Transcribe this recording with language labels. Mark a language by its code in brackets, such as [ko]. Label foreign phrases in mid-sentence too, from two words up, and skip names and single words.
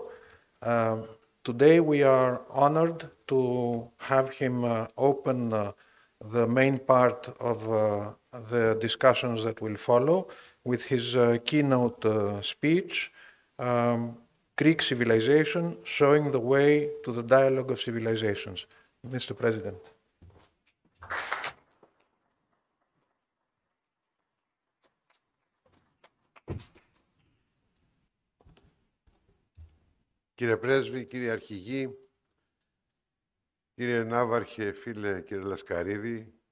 [en] Today, we are honored to have him open the main part of the discussions that will follow with his keynote speech, Greek Civilization, Showing the Way to the Dialogue of Civilizations. Mr. President. [el] Κύριε Πρέσβη, κύριε Αρχηγή, κύριε Ναύαρχε, φίλε κύριε Λασκαρίδη,